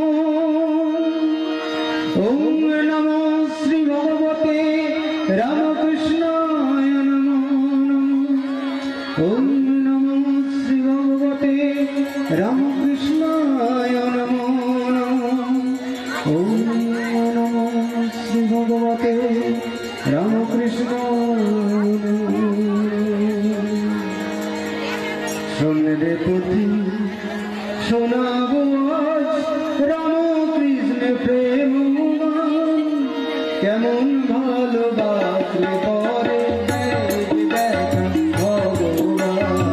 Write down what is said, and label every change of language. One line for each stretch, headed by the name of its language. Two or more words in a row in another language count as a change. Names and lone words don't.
Sanskrit: ॐ नमो श्री भगवते रामकृष्णाय नमो नमः। ॐ नमो श्री भगवते रामकृष्णाय नमो नमः। ॐ नमो श्री भगवते रामकृष्णाय
Bangla: শোনে রে পুঁথি শোনাবো রামকৃষ্ণ প্রেম কেমন ভালোবাসলে পরে দেখা ভগবান।